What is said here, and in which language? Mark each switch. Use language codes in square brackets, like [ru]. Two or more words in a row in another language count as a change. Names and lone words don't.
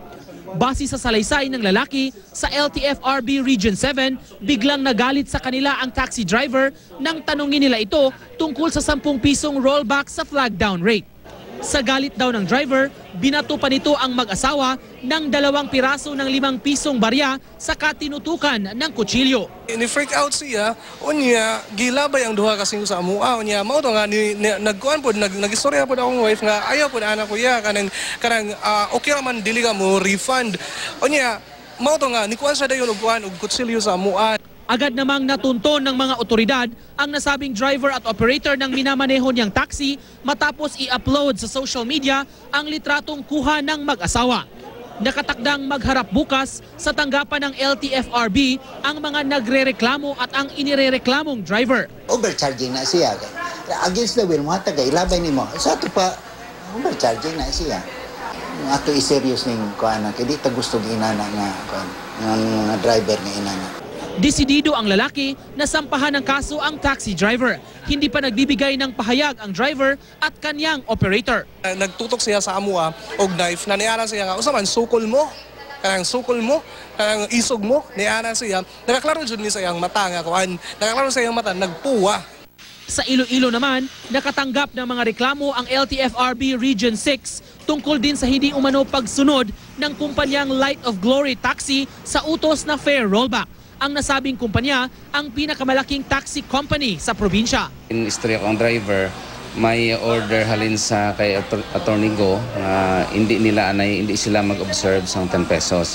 [tl] Base sa salaysay ng lalaki sa LTFRB Region 7, biglang nagalit sa kanila ang taxi driver nang tanungin nila ito tungkol sa 10 pisong rollback sa [en] flag down rate. [tl] Sa galit daw ng driver, binato pa nito ang mag-asawa ng 2 piraso ng 5 pisong barya saka tinutukan ng kutsilyo. [ceb] Ni-freak out siya, unya gilabay ang duha kasing sa amua, unya mao to nga nagkuan pod nagistorya pod akong wife nga ayaw pod anak ko ya kanang okay man dili ka mo refund. Unya mao to nga nikuan sa dayon og kuan og kutsilyo sa amua. [tl] Agad namang natunton ng mga otoridad ang nasabing driver at operator ng minamaneho niyang taxi matapos i-upload sa social media ang litratong kuha ng mag-asawa. Nakatakdang magharap bukas sa tanggapan ng LTFRB ang mga nagrereklamo at ang inirereklamong driver. [ceb] Overcharging na siya. [en] Against the will [ceb] mo, ilabay ni mo. Sa ito pa, overcharging na siya. Ato i-serious ning kuana kay di ta gusto ginana nga kuan ng driver nga inana. [tl] Desidido ang lalaki na sampahan ng kaso ang taxi driver. Hindi pa nagbibigay ng pahayag ang driver at kanyang operator. [ceb] Nagtutok siya sa amua og knife na niara siya nga usa man sukol mo, kanang isog mo, niara siya. Nakaklaro jud ni sa iyang mata nga kuan. Nakaklaro sa iyang mata nagpuwa. [tl] Sa Iloilo naman, nakatanggap ng mga reklamo ang LTFRB Region 6 tungkol din sa hindi umano pagsunod ng kumpanyang Light of Glory Taxi sa utos na [en] fare rollback. [tl] Ang nasabing kumpanya ang pinakamalaking [en] taxi company [tl] sa probinsya. [ceb] In istorya ko ang driver, may order halin sa kay Attorney Go na [tl] hindi sila mag-observe sa [ceb] 10 pesos.